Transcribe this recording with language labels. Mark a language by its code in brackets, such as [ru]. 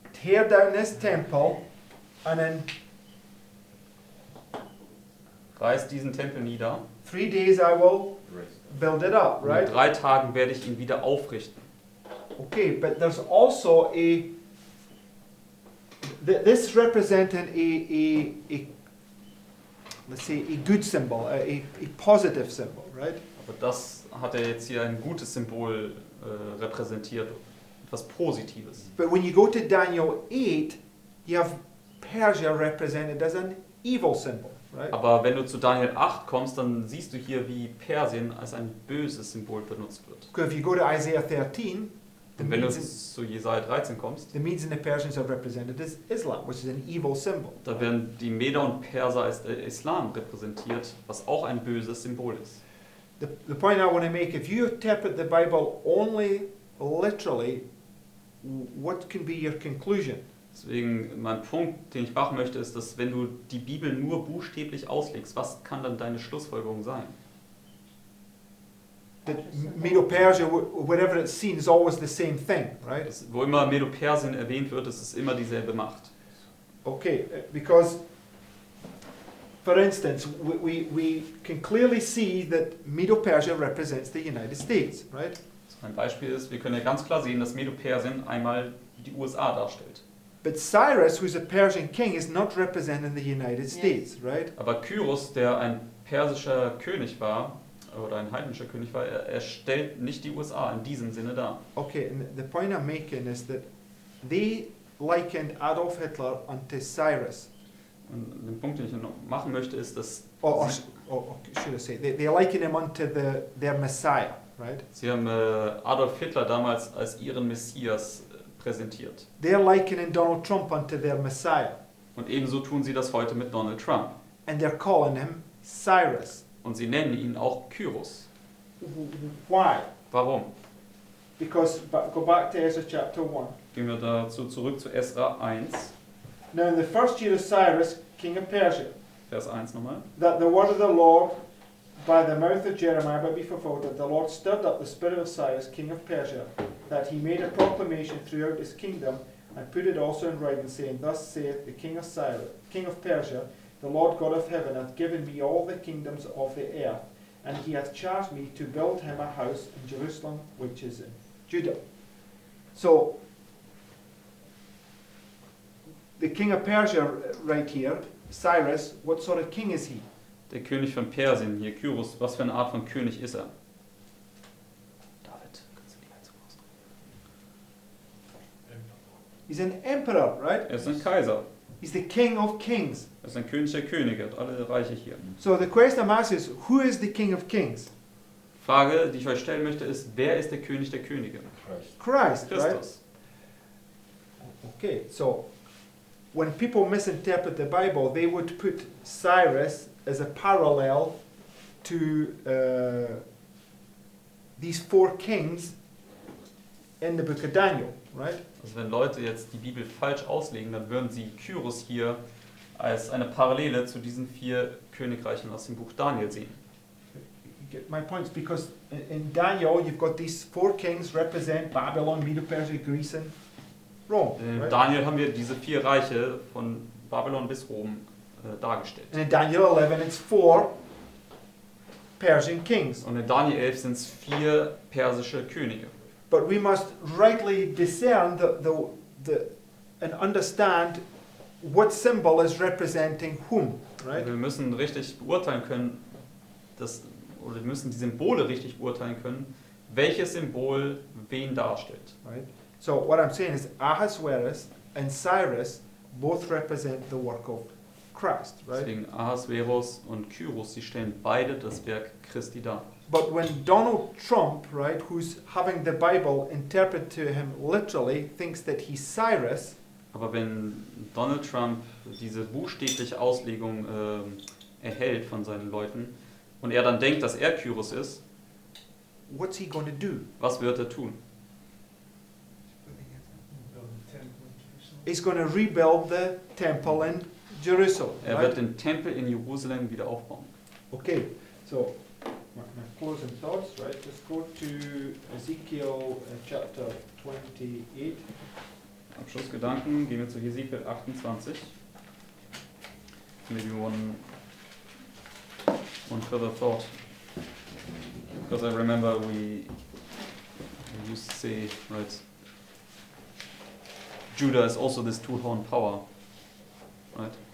[en] Tear down this temple, and in [de] Reiß diesen Tempel nieder. [en] 3 days I will build it up, [de] Und [en] right? [de] in 3 Tagen werde ich ihn wieder aufrichten. [en] Okay, but there's also this representing a let's say a good symbol, a positive symbol, right? [de] Aber das hat er jetzt hier ein gutes Symbol repräsentiert, etwas Positives. [en] But when you go to Daniel 8, you have Persia represented as an evil symbol, right? [de] Aber wenn du zu Daniel 8 kommst, dann siehst du hier, wie Persien als ein böses Symbol benutzt wird. [en] Because if you go to Isaiah 13, [de] Und wenn du zu Jesaja 13 kommst, [en] the Medes and the Persians are represented as Islam, which is an evil symbol. [de] da werden die Meder und Perser als Islam repräsentiert, was auch ein böses Symbol ist. [en] The point I want to make, if you interpret the Bible only literally, what can be your conclusion? [de] Deswegen mein Punkt, den ich machen möchte, ist, dass wenn du die Bibel nur buchstäblich auslegst, was kann dann deine Schlussfolgerung sein? [en] That Medo-Persia, wherever it's seen, is always the same thing, right? [de] Wo immer Medo-Persien erwähnt wird, ist es immer dieselbe Macht. [en] Okay, because, for instance, we can clearly see that Medo-Persia represents the United States, right? [de] Ein Beispiel ist, wir können ja ganz klar sehen, dass Medo-Persien einmal die USA darstellt. [en] But Cyrus, who's a Persian king, is not representing the United States, right? [de] Aber Kyros, der ein persischer König war, oder ein heidnischer König war, er stellt nicht die USA in diesem Sinne dar. [en] Okay, and the point I'm making is that they likened Adolf Hitler unto Cyrus. [de] Und den Punkt, den ich noch machen möchte, ist, dass [en] Should I say, they liken him unto their Messiah, right? [de] sie haben Adolf Hitler damals als ihren Messias präsentiert. [en] They're likening Donald Trump unto their Messiah. [de] Und ebenso tun sie das heute mit Donald Trump. [en] And they're calling him Cyrus. [de] Und sie nennen ihn auch Kyros. [en] Why? [de] Warum? [en] Because, go back to Ezra chapter 1. [de] Gehen wir dazu zurück zu Esra 1, [en] Now in the first year of Cyrus, king of Persia, [de] Vers 1 nochmal. [en] that the word of the Lord by the mouth of Jeremiah might be fulfilled, that the Lord stirred up the spirit of Cyrus, king of Persia, that he made a proclamation throughout his kingdom, and put it also in writing, saying, Thus saith the king of Cyrus, king of Persia, the Lord God of heaven hath given me all the kingdoms of the earth, and he hath charged me to build him a house in Jerusalem, which is in Judah. So, the king of Persia right here, Cyrus, what sort of king is he? [de] Der König von Persien, hier Kyros, was für eine Art von König ist er? David, kannst du die Heizung ausdrücken? [en] He's an emperor, right? [de] Er ist ein Kaiser, [en] He's the king of kings. [de] er ist ein König der Könige, hat alle Reiche hier. [en] So the question I'm asking is, who is the king of kings? [de] Frage, die ich euch stellen möchte, ist, wer ist der König der Könige? [en] Christ, right? [de] Christus. [en] Okay, so when people misinterpret the Bible, they would put Cyrus as a parallel to these 4 kings in the book of Daniel, right? [de] Also wenn Leute jetzt die Bibel falsch auslegen, dann würden sie Kyros hier als eine Parallele zu diesen 4 Königreichen aus dem Buch Daniel sehen. [en] get my points? Because in Daniel, you've got these 4 kings represent Babylon, Medo-Persia, Greece, and Rome. [de] In [en] Right? [de] Daniel haben wir diese 4 Reiche von Babylon bis Rom dargestellt. [en] And in Daniel 11, it's 4 Persian kings. [de] Und in Daniel 11 sind es 4 persische Könige. [en] But we must rightly discern and understand what symbol is representing whom, right? [de] Wir müssen richtig beurteilen können, oder wir müssen die Symbole richtig beurteilen können, welches Symbol wen darstellt. [en] Right? So what I'm saying is Ahasuerus and Cyrus both represent the work of Christ, right? [de] Deswegen Ahasverus und Kyros, sie stellen beide das Werk Christi dar. [en] But when Donald Trump, right, who's having the Bible interpreted to him literally, thinks that he's Cyrus, [de] Aber wenn Donald Trump diese buchstäbliche Auslegung erhält von seinen Leuten und er dann denkt, dass er Kyros ist, [en] what's he going to do? [de] was wird er tun? [en] He's going to rebuild the temple in Jerusalem. [de] Er [en] Right? [de] wird den Tempel in Jerusalem wieder aufbauen. [en] Okay, so my closing thoughts, right? Let's go to Ezekiel chapter 28. [de] Abschlussgedanken, gehen wir zu Hesekiel 28. [en] Maybe one further thought. Because I remember we used to say, right, Judah is also this two-horned power, right?